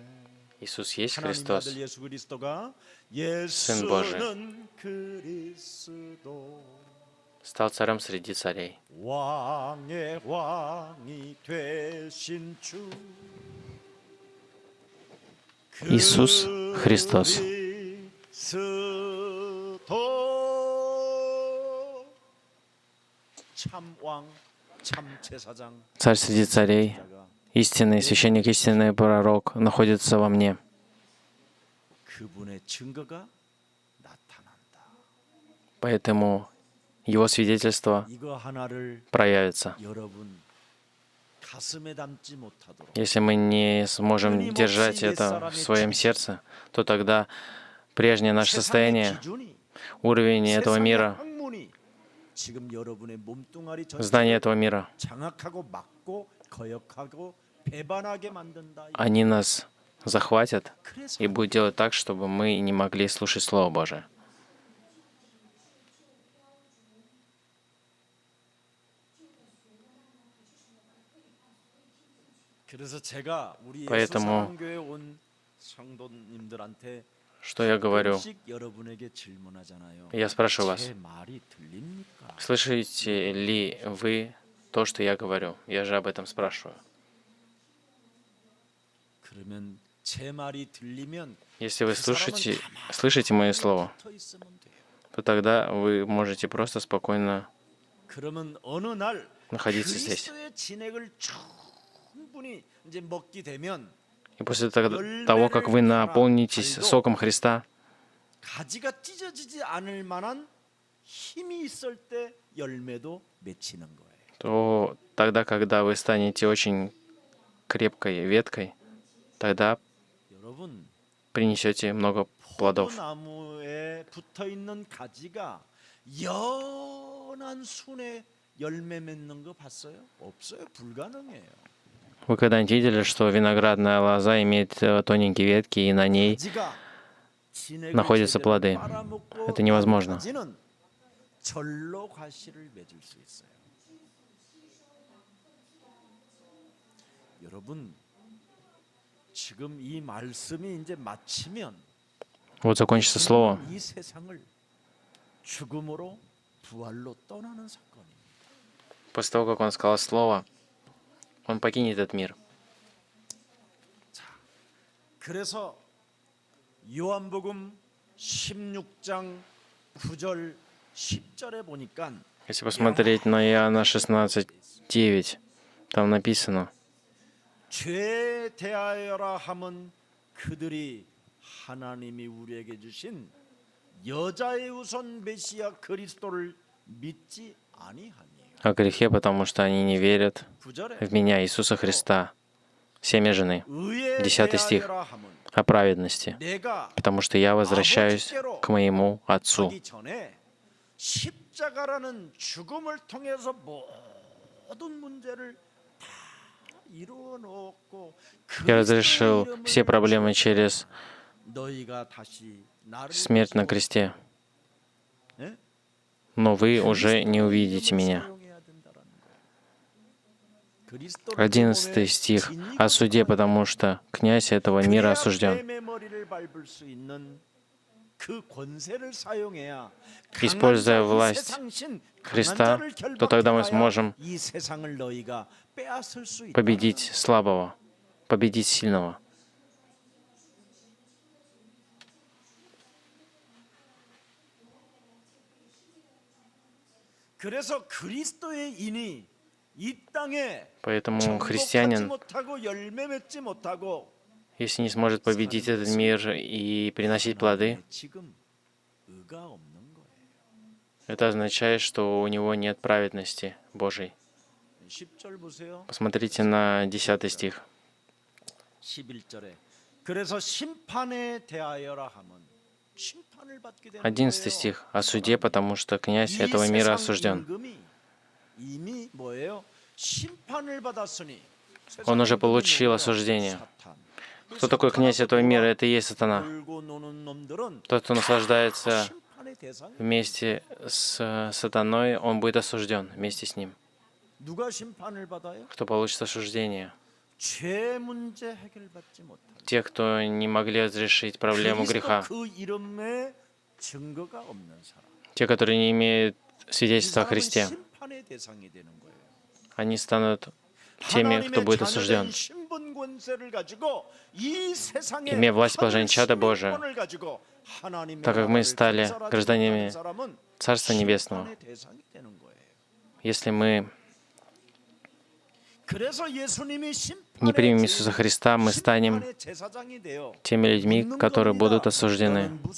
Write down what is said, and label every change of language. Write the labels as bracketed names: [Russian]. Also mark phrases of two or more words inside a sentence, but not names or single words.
[Russian] Иисус есть [Korean] 하나님의 [Russian] Христос. [Korean] 아들 예수 그리스도가 [Russian] Сын Божий. [Korean] 예수는 그리스도 [Russian] Стал царем среди царей. [Korean] 왕의 왕이 되신 주 [Russian] Иисус Христос. [Korean] 그리스도 참왕 참제사장 [Russian] Царь среди царей, истинный священник, истинный пророк находится во мне. [Korean] 그분의 증거가 나타난다. [Russian] Поэтому его свидетельство [Korean] 이거 하나를 [Russian] проявится. [Korean] 여러분 가슴에 담지 못하도록 [Russian] Если мы не сможем держать это в своем сердце, то тогда прежнее наше состояние, [Korean] 세상의 기준이, [Russian] уровень этого [Korean] 세상의 [Russian] мира, [Korean] 학문이 지금 여러분의 몸뚱아리 [Russian] знание [Korean] 전체를 [Russian] этого мира, [Korean] 장악하고 막고 거역하고 배반하게 만든다. [Russian] они нас захватят [Korean] 그래서 [Russian] и будут делать так, чтобы мы не могли слушать Слово Божие. [Korean] 그래서 제가 우리 예수 [Russian] Поэтому [Korean] 사랑교회 온 성도님들한테 [Russian] что я говорю? [Korean] 조금씩 여러분에게 질문하잖아요. [Russian] Я спрашиваю вас, [Korean] 제 말이 들립니까? [Russian] слышите ли вы то, что я говорю? Я же об этом спрашиваю. [Korean] 그러면 제 말이 들리면 [Russian] Если вы [Korean] 그 사람은 [Russian] слышите мое слово, [Korean] 붙어 있으면 돼요. [Russian] то тогда вы можете просто спокойно [Korean] 그러면 어느 날 [Russian] находиться здесь. [Korean] 그리스도의 진액을 충분히 이제 먹게 되면 [Russian] И после того, как вы наполнитесь соком Христа, [Korean] 가지가 찢어지지 않을 만한 힘이 있을 때 열매도 맺히는 거예요. [Russian] то тогда, когда вы станете очень крепкой веткой, тогда [Korean] 여러분 [Russian] принесете много плодов. [Korean] 포도나무에 붙어 있는 가지가 연한 순에 열매 맺는 거 봤어요? 없어요. 불가능해요. [Russian] Вы когда-нибудь видели, что виноградная лоза имеет тоненькие ветки, и на ней [Korean] 가지가 진액을 [Russian] находятся [Korean] 제대로 [Russian] плоды? [Korean] 빨아먹고 [Russian] Это невозможно. [Korean] 가지는 절로 과실을 맺을 수 있어요. 여러분 지금 이 말씀이 이제 마치면 [Russian] Вот закончится слово. [Korean] 이 세상을 죽음으로 부활로 떠나는 사건입니다. [Russian] После того, как он сказал слово, он покинет этот мир. [Korean] 그래서 요한복음 16장 9절 10절에 보니까 [Russian] Если посмотреть на Иоанна 16:9, там написано: [Korean] 죄에 대하여라 함은 그들이 하나님이 우리에게 주신 여자의 우선 메시아 그리스도를 믿지 아니하니. [Russian] о грехе, потому что они не верят [Korean] 9절에 [Russian] в меня, Иисуса Христа, семя жены. [Korean] 의에 [Russian] 10 стих. [Korean] 대하여라 함은 [Russian] О праведности, [Korean] 내가 [Russian] потому что я возвращаюсь к моему Отцу. [Korean] 하기 전에 십자가라는 죽음을 통해서 모든 문제를 다 이루어 놓고 [Russian] Я разрешил все проблемы через [Korean] 너희가 다시 나를 [Russian] смерть на кресте, но вы уже не увидите меня. 11 стих. О суде, потому что князь этого мира осужден. [Korean] 그 권세를 사용해야 [Russian] Используя [Korean] 강한 자, 이 [Russian] власть [Korean] 세상신, 강한 [Russian] Христа, [Korean] 자를 [Russian] то тогда мы [Korean] 결박해야 [Russian] сможем [Korean] 이 세상을 너희가 빼앗을 수 있다. [Russian] победить слабого, победить сильного. [Korean] 그래서 그리스도의 인이 이 땅에 [Russian] Поэтому [Korean] 정복하지 [Russian] христианин, [Korean] 못하고 열매 맺지 못하고 [Russian] если не сможет победить этот мир и приносить плоды, [Korean] 하나님의 지금 의가 없는 거예요. [Russian] это означает, что у него нет праведности Божьей. [Korean] 10절 보세요. [Russian] Посмотрите на 10 стих. [Korean] 11절에 그래서 심판에 대하여라 하면 심판을 받게 되는 [Russian] 11 [Korean] 거예요. [Russian] стих. О суде, потому что князь [Korean] 이 [Russian] этого мира [Korean] 세상 [Russian] осужден. [Korean] 임금이 이미 뭐예요? 심판을 받았으니 [Russian] Он уже получил осуждение. Кто такой князь этого мира? Это и есть сатана. Тот, кто наслаждается вместе с сатаной, он будет осужден вместе с ним. [Korean] 누가 심판을 받아요? [Russian] Кто получит осуждение? [Korean] 죄 문제 해결받지 못하고 [Russian] Те, кто не могли разрешить проблему греха. [Korean] 그 이름에 증거가 없는 사람. [Russian] Те, которые не имеют [Korean] 이 [Russian] свидетельства о [Korean] 사람은 [Russian] Христе. [Korean] 심판의 대상이 되는 거예요. [Russian] Они станут теми, кто будет осужден. Имея власть положения чада Божия, так как мы стали гражданами Царства Небесного, если мы не примем Иисуса Христа, мы станем теми людьми, которые будут осуждены.